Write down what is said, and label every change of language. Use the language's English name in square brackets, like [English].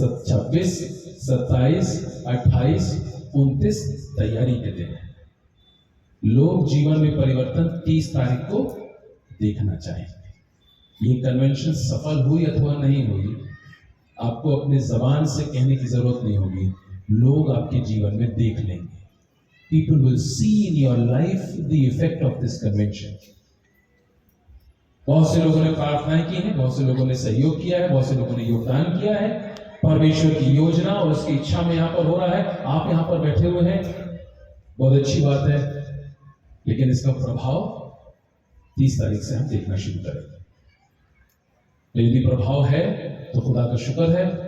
[Hindi] 26, 27, 28, 29 तैयारी के दिन है। लोग जीवन में परिवर्तन 30 तारीख को देखना चाहेंगे। ये कन्वेंशन सफल हुई अथवा नहीं हुई, आपको अपने जबान से कहने की जरूरत नहीं होगी, लोग आपके जीवन में देख लेंगे। [English] People will see in your life the effect of this convention। [Hindi] बहुत से लोगों ने प्रार्थनाएं की हैं, बहुत से लोगों ने सहयोग किया है, बहुत से लोगों ने योगदान किया है। परमेश्वर की योजना और उसकी इच्छा में यहाँ पर हो रहा है। आप यहाँ पर बैठे हुए हैं, बहुत अच्छी बात है, लेकिन इसका प्रभाव 30 तारीख से हम देखना शुरू करेंगे। यदि प्रभाव है तो खुदा का शुक्र है,